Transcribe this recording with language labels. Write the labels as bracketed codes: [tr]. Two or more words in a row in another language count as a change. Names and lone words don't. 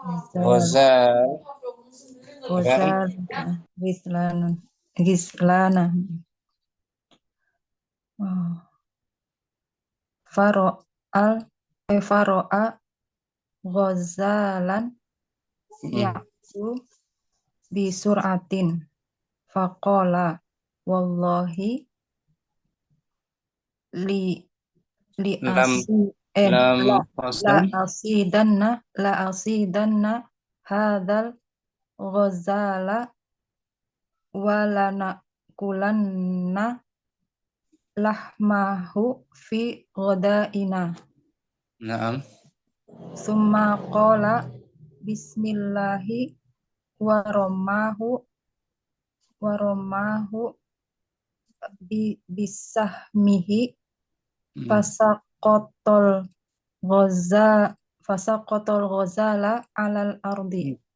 [ar] Gizlana. فرأى غزالا يعدو بسرعة فقال والله لأصيدن هذا الغزال ولنأكلن لحمه في غدائنا. Naam. ثم قال بسم الله ورماه بسهمه فسقط الغزال على الأرض.